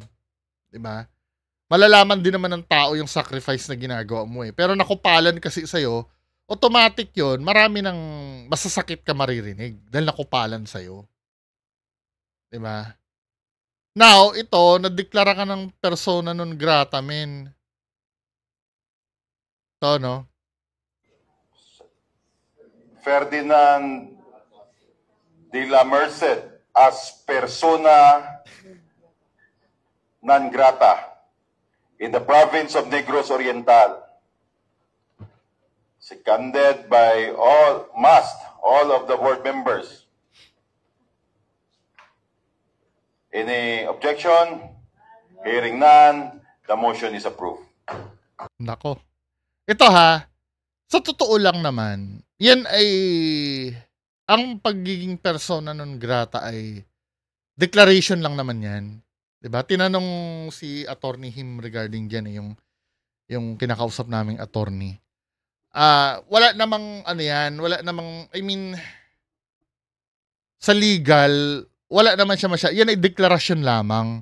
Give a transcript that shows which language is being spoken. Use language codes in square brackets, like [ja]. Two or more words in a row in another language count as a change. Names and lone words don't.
[tl] Diba? Malalaman din naman ng tao yung sacrifice na ginagawa mo eh. Pero nakupalan kasi sa'yo, automatic yon, marami ng masasakit ka maririnig dahil nakupalan sa'yo. 'Di ba? Now, ito, nadeklara ka ng [la] persona non grata, [tl] men. Ito, no? [en] Ferdinand de la Merced as [la] persona non grata [en] in the province of Negros Oriental, seconded by all of the board members. Any objection? Hearing none, the motion is approved. [tl] Nako. Ito ha, sa totoo lang naman, yan ay, ang pagiging [la] persona non grata [tl] ay declaration lang naman yan. 'Di ba? Tinanong si Attorney Him regarding diyan yung kinakausap naming attorney. Wala namang ano yan, wala namang, [en] I mean, [tl] sa legal, wala naman siya yan ay deklarasyon lamang.